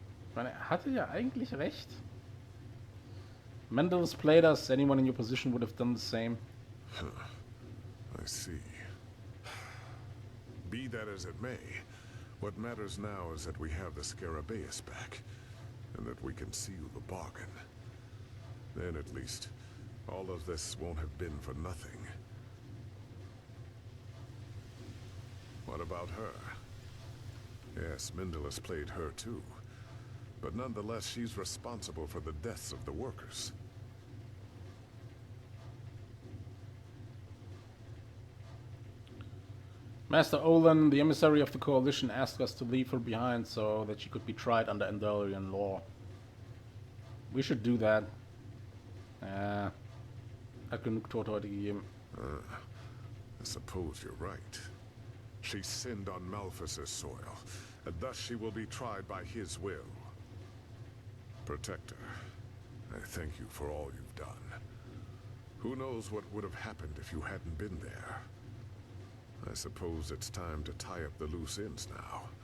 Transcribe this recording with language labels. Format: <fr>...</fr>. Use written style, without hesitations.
<de>Ich meine, er hatte ja eigentlich recht.</de> <en>Mendelis played us. Anyone in your position would have done the same. I see. Be that as it may, what matters now is that we have the Scarabaeus back, and that we can seal the bargain. Then at least, all of this won't have been for nothing. What about her? Yes, Mendelis played her too. But nonetheless, she's responsible for the deaths of the workers. Master Olin, the emissary of the Coalition, asked us to leave her behind so that she could be tried under Enderalian law. We should do that.</en> <de>Hat genug Tote heute gegeben.</de> <en>I suppose you're right. She sinned on Malphus' soil, and thus she will be tried by his will. Protector, I thank you for all you've done. Who knows what would have happened if you hadn't been there? I suppose it's time to tie up the loose ends now.</en>